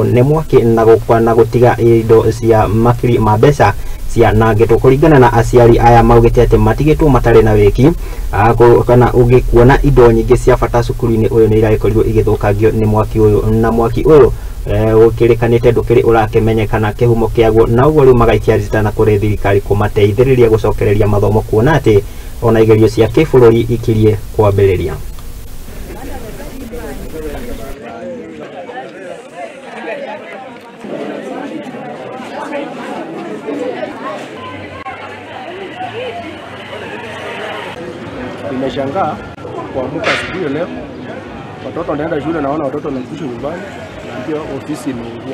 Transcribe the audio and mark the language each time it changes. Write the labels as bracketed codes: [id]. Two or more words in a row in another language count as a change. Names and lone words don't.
[ki] ni mwaki na gukwa na gutiga indo cia makiri ma mbeca cia nangitwo kuringana na aciari aya maugite ati matigitwo matari na wiki kana ugikuona indo nyingi cia bata cukuru-ini uyu ni iraikorirwo igithukangio ni mwaki uyu na mwaki uyu ukirikanite ndukiri urakimenyekana kihumo kiaguo na uguo riu magaikia ritana kuri thirikari kumateithiriria gucokereria mathomo kuona ati ona igerio cia kibũrũri ikirie kwambĩrĩria. [sw] Nimeshangaa kuamka asubuhi leo, watoto wanaenda shule, naona watoto wanarudishwa nyumbani na ndio ofisi imeungua.